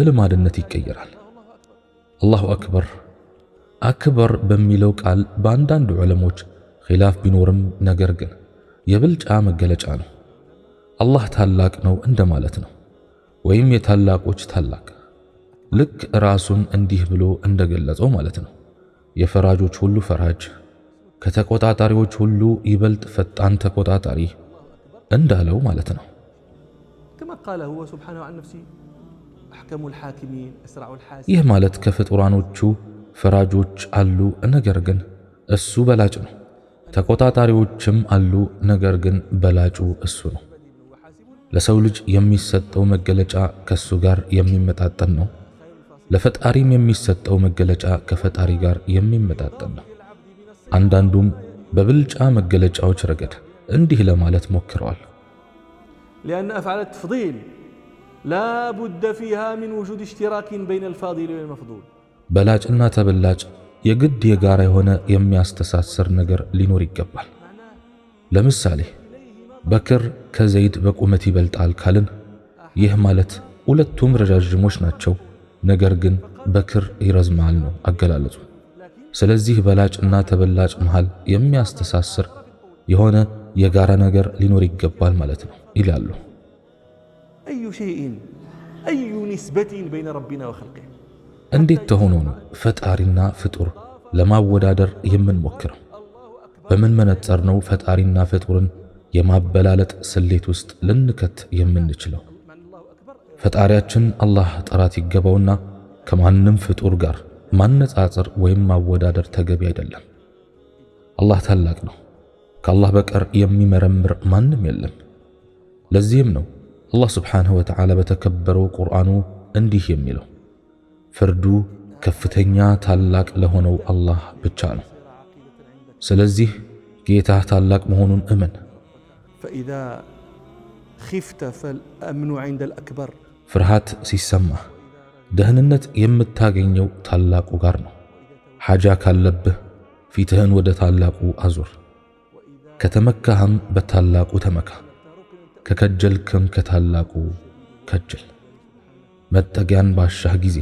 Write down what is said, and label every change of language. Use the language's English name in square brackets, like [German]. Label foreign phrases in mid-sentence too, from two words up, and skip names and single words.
[Amharic] ልማድነት ይቀየራል። [Arabic] الله أكبر أكبر [Amharic] በሚለው ቃል በአንዳንድ ዑለሞች ኺላፍ ቢኖርም ነገር ግን የብልጫ መገለጫ ነው። አላህ ታላቅ ነው እንደማለት ነው፣ ወይም የታላቆች ታላቅ ልክ ራሱን እንዲህ ብሎ እንደገለጸው ማለት ነው። የፈራጆች ሁሉ ፈራጅ፣ ከተቆጣጣሪዎች ሁሉ ይበልጥ ፈጣን ተቆጣጣሪ እንዳለው ማለት ነው። [Arabic] كما قال هو سبحانه عن نفسه أحكم الحاكمين أسرع الحاسبين [Amharic] ይህ ማለት ከፍጡራኖቹ ፈራጆች አሉ፣ ነገር ግን እሱ በላጭ ነው። ተቆጣጣሪዎችም አሉ፣ ነገር ግን በላጩ እሱ ነው። ለሰው ልጅ የሚሰጠው መገለጫ ከሱ ጋር የሚመጣጠን ነው። ለፈጣሪም የሚሰጠው መገለጫ ከፈጣሪ ጋር የሚመጣጠን ነው። አንዳንዱም በብልጫ መገለጫዎች ረገድ እንዲህ ለማለት ሞክረዋል። [Arabic] لأن أفعال التفضيل لا بد فيها من وجود اشتراك بين الفاضل والمفضول [Amharic] በላጭና ተበላጭ የግድ የጋራ የሆነ የሚያስተሳስር ነገር ሊኖር ይገባል። ለምሳሌ በክር ከዘይድ በቁመት ይበልጣል ካልን ይህ ማለት ሁለቱም ረጃጅሞች ናቸው፣ ነገር ግን በክር ይረዝማል ነው አገላለጹ። ስለዚህ በላጭና ተበላጭ መሃል የሚያስተሳስር የሆነ የጋራ ነገር ሊኖር ይገባል ማለት ነው ይላሉ። [Arabic] أي شيء أي نسبة بين ربنا وخلقه [Amharic] እንዴት ተሆኖ ነው ፈጣሪና ፍጡር ለማወዳደር የምንሞክረው? በምን መነጽር ነው ፈጣሪና ፍጡርን የማበላለጥ ስሌት ውስጥ ልንከት የምንችለው? ፈጣሪያችን አላህ ጥራት ይገባውና ከማንም ፍጡር ጋር ማነጻጸር ወይም ማወዳደር ተገቢ አይደለም። አላህ ታላቅ ነው። ከአላህ በቀር የሚመረምር ማንም የለም። ለዚህም ነው [Arabic] الله سبحانه وتعالى [Amharic] በተከበረው ቁርአኑ እንዲህ የሚለው ፍርዱ ከፍተኛ ታላቅ ለሆነው አላህ ብቻ ነው። ስለዚህ ጌታ ታላቅ መሆኑን እመን። [Arabic] فإذا خفت فالأمن عند الأكبر [Amharic] ፍርሃት ሲሰማ ደህንነት የምታገኘው ታላቁ ጋር ነው። ሓጃ ካለብህ ፊትህን ወደ ታላቁ አዙር። ከተመካህም በታላቁ ተመካ፣ ከከጀልክም ከታላቁ ከጀል። መጠጊያን ባሻህ ጊዜ